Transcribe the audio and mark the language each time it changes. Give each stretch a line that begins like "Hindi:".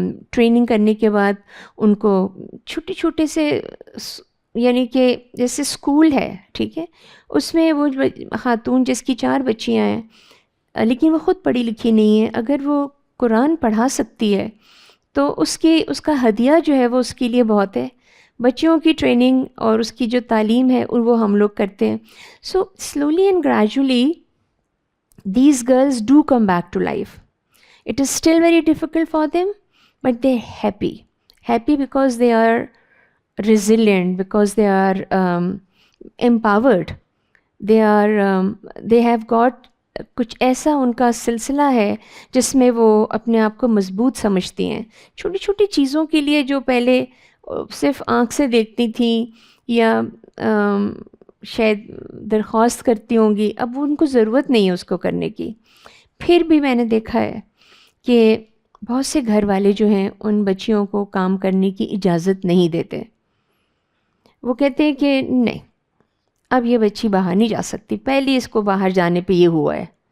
Urdu: Training کرنے کے بعد ان کو چھوٹے چھوٹے سے یعنی کہ جیسے اسکول ہے، ٹھیک ہے، اس میں وہ خاتون جس کی 4 بچیاں ہیں لیکن وہ خود پڑھی لکھی نہیں ہے، اگر وہ قرآن پڑھا سکتی ہے تو اس کا ہدیہ جو ہے وہ اس کے لیے بہت ہے۔ بچیوں کی ٹریننگ اور اس کی جو تعلیم ہے وہ ہم لوگ کرتے ہیں۔
English: So slowly and gradually these girls do come back to life. It is still very difficult for them, but they're happy because they are resilient, because they are empowered. They have got
Urdu: کچھ ایسا ان کا سلسلہ ہے جس میں وہ اپنے آپ کو مضبوط سمجھتی ہیں، چھوٹی چھوٹی چیزوں کے لیے جو پہلے صرف آنکھ سے دیکھتی تھیں یا شاید درخواست کرتی ہوں گی، اب ان کو ضرورت نہیں ہے اس کو کرنے کی۔ پھر بھی میں نے دیکھا ہے کہ بہت سے گھر والے جو ہیں ان بچیوں کو کام کرنے کی اجازت نہیں دیتے، وہ کہتے ہیں کہ نہیں اب یہ بچی باہر نہیں جا سکتی، پہلے اس کو باہر جانے پہ یہ ہوا ہے،